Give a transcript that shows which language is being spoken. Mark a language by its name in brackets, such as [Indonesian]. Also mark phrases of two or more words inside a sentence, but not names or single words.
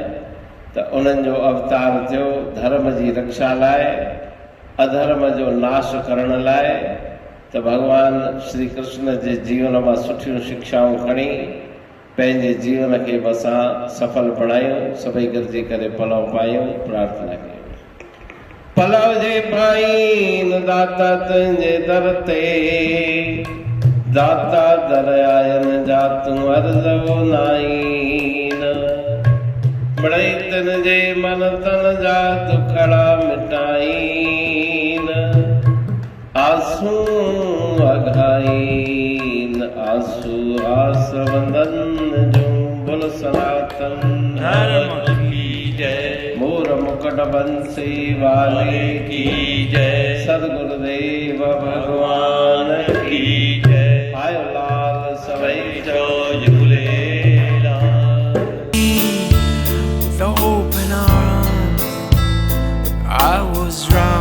[Sindhi] त उन्हनि जो अवतार थियो धर्म जी रक्षा लाइ, अधर्म जो नाश करण लाइ। त भगवान श्री कृष्ण जे जीवन मां सुठियूं शिक्षाऊं खणी पंहिंजे जीवन खे बि असां सफल बणायूं। सभई गॾिजी करे पलव पायूं, प्रार्थना कयूं। पलव जे पाईन दाता तुंहिंजे दर ते, दाता दर आयन जा तूं अर्ज़ो नाईन। बड़ई तन जे मन तन जा दुखड़ा मिटाईन। आंसू अघाईन आंसू आस वंदन जो बुल [Hindi] सनातन धर्म की जय। मोर मुकुट बंसी वाले की जय। सदगुरुदेव भगवान की जय। [Sindhi] आयो लाल सभई जो झूलेलाल। [English] With open arms, I was